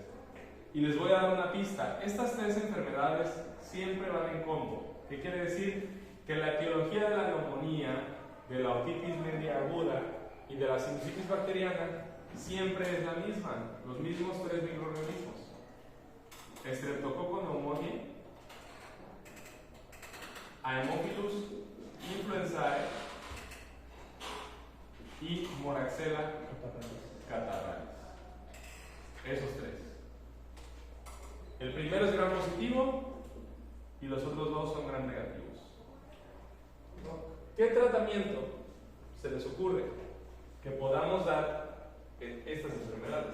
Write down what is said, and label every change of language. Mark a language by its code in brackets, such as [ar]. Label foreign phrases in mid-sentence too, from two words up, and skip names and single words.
[es] Y les voy a dar una pista. Estas tres enfermedades siempre van en combo. ¿Qué quiere decir? Que la etiología de la neumonía, de la otitis media aguda y de la sinusitis bacteriana siempre es la misma, los mismos 3 microorganismos: Streptococcus pneumoniae, Haemophilus influenzae y Moraxella catarrhalis. Esos 3. El primero es gram positivo y los otros 2 son gram negativos. ¿Qué tratamiento se les ocurre que podamos dar en estas enfermedades?